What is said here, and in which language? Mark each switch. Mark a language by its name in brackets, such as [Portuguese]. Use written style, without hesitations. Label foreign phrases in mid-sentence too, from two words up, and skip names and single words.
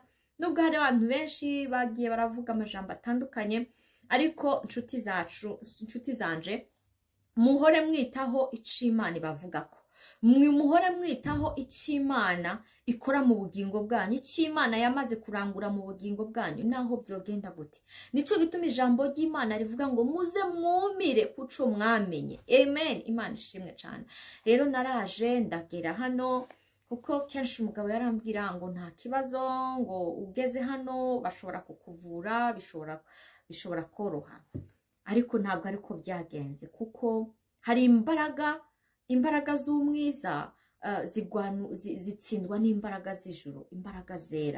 [Rundi] Nubwo hari abantu benshi bagiye baravuga amajambo atandukanye, ariko inshuti zanje, muhore mwitaho ico Imana ibavugako, muhore mwitaho ico Imana ikora mu bugingo bwanyu, ico Imana yamaze kurangura mu bugingo bwanyu naho byogenda gute. Nico gituma ijambo ry'Imana rivuga ngo muze mwumire kuco mwamenye. Amen. Imana ishimwe cyane. Rero naraje ndagera hano, kuko kenshi umugabo yarambwira ngo nta kibazo, ngo ugeze hano bashobora kukuvura, bishobora koroha. Ariko ntabwo ariko byagenze, kuko hari imbaraga z'umwiza zitsindwa n'imbaraga z'ijuru, imbaraga zera.